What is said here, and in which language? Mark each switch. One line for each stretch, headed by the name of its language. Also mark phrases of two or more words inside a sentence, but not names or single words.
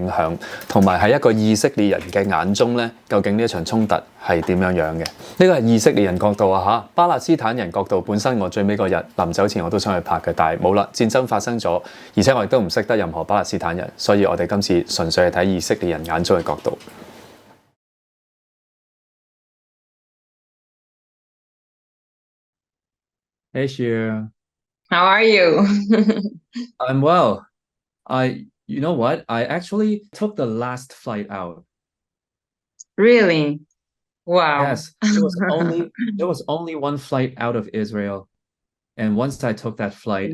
Cantonese: 響，同埋喺一個以色列人嘅眼中咧，究竟呢一場衝突係點樣樣嘅？呢個係以色列人角度啊嚇，巴勒斯坦人角度本身我最尾嗰日臨走前我都想去拍嘅，但係冇啦，戰爭發生咗，而且我亦都唔識得任何巴勒斯坦人，所以我哋今次純粹係睇以色列人眼中嘅角度。Hey Shir.
English: How are you? I'm well. You know what? I actually took the last flight out. Really? Wow. Yes, there was only one flight out of Israel, and once I took that flight,